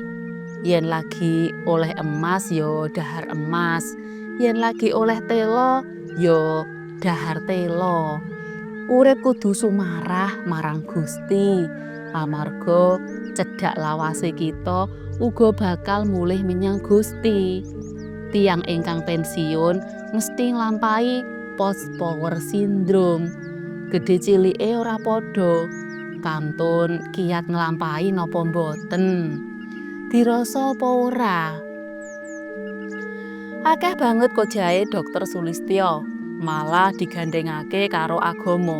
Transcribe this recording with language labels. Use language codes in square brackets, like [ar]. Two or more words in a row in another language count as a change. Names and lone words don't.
[jv] Yen lagi oleh emas ya dahar emas, yen lagi oleh telo ya dahar telo. Urip kudu sumarah marang Gusti, amarga cedhak lawase kita uga bakal mulih menyang Gusti. Tiang ingkang pensiun mesti nglampahi [en] post power syndrome. [jv] Gedhe cilike ora padha. Kantun kiyat nglampahi napa mboten? Dirasa apa ora? Akeh banget kok jae Dokter Sulistyo, malah digandhengake karo agama.